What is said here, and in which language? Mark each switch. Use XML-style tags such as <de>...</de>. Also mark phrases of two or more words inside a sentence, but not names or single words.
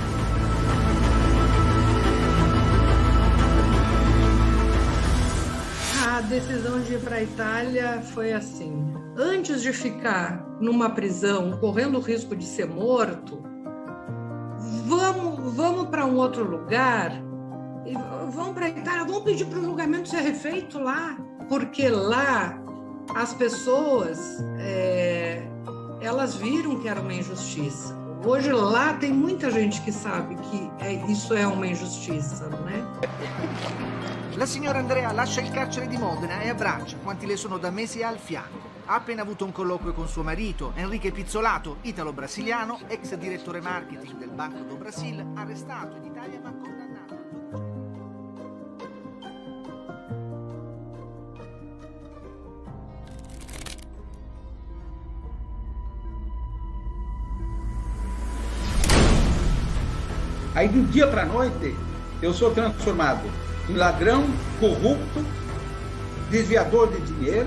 <pt>A decisão de ir para a Itália foi assim: antes de ficar numa prisão correndo o risco de ser morto, vamos para um outro lugar, vamos para a Itália, vamos pedir para o julgamento ser refeito lá, porque lá as pessoas elas viram que era uma injustiça. Hoje lá tem muita gente que sabe que isso é uma injustiça, né?</pt> <it>La signora Andrea lascia il carcere di Modena e abbraccia quanti le sono da mesi al fianco. Ha appena avuto un colloquio con suo marito, Enrique Pizzolato, italo-brasiliano, ex direttore marketing del Banco do Brasil, arrestato in Italia ma condannato.</it> <pt>Aí, do dia para a noite, eu sou transformado em ladrão, corrupto, desviador de dinheiro.</pt>